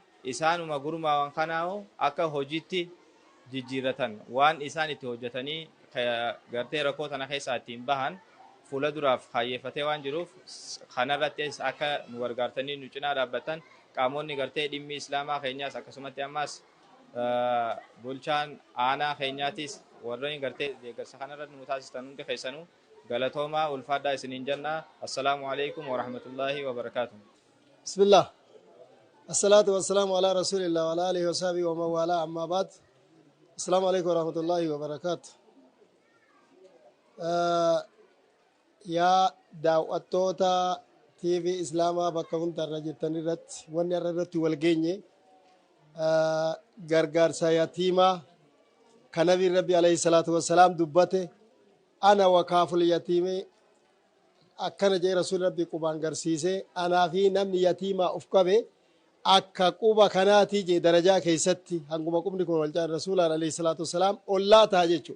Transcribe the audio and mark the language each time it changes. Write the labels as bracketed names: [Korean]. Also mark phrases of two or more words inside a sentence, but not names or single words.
[Oromo] isaanuma gurmaawan kanaa akka hojiitti jijjiirratan waan isaan itti hojjetanii gartee rakkoo tana keessaa ittiin bahan fuula duraaf kaayyeeffatee waan jiruuf kanarrattis akka nu gargaartanii nu cinaa dhaabbatan qaamonni gartee dhimmi islaamaa keenyaas akkasumatti ammas bulchaan aanaa keenyaatis warreen gartee deeggarsa kanarratti nu taasistan hundi keessanuu galatoomaa ulfaadhaa isiniin jenna. [Arabic] السلام عليكم ورحمة الله وبركاته. Bismillah. الصلاة والسلام على رسول الله وعلى آله وصحبه ومن والاه أما بعد. السلام عليكم ورحمة الله وبركاته. [Oromo] Yaa daawwattoota TV Islaamaa bakka hundarra jirtan irratti wanni irratti wal geenye gargaarsa yatiimaa kan nabiin rabbi [Arabic] عليه الصلاة والسلام [Oromo] dubbate [Arabic] أنا وكافل اليتيم [Oromo] akkana jee rasuul rabbi qubaan garsiise anaa fi namni yatiimaa uf qabe akka quba kanaati jee darajaa keessatti hanguma qubni kun wal caan rasuulaan [Arabic] عليه الصلاة والسلام [Oromo] ollaa ta'a jechuudha.